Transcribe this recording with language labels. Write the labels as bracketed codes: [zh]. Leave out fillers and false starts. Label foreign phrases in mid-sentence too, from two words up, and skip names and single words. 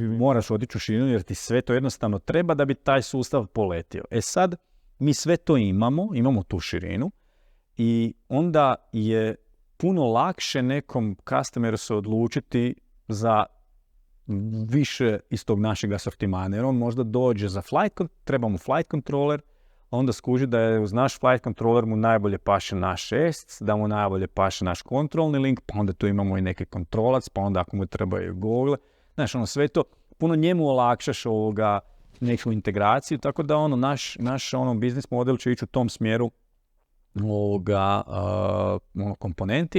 [hr] Moraš otići u širinu, jer ti sve to jednostavno treba da bi taj sustav poletio. Sad, mi sve to imamo tu širinu, i onda je puno lakše nekom customeru se odlučiti za više iz tog našeg asortimana, jer on možda dođe za treba mu [en] flight controller, [hr] onda skuži da je uz naš [en] flight controller [hr] mu najbolje paše naš ESC, da mu najbolje paše naš kontrolni link, pa onda tu imamo i neki kontrolac, pa onda ako mu trebaju Google. Znaš, sve to puno njemu olakšaš neku integraciju, tako da naš biznis model će ići u tom smjeru komponenti.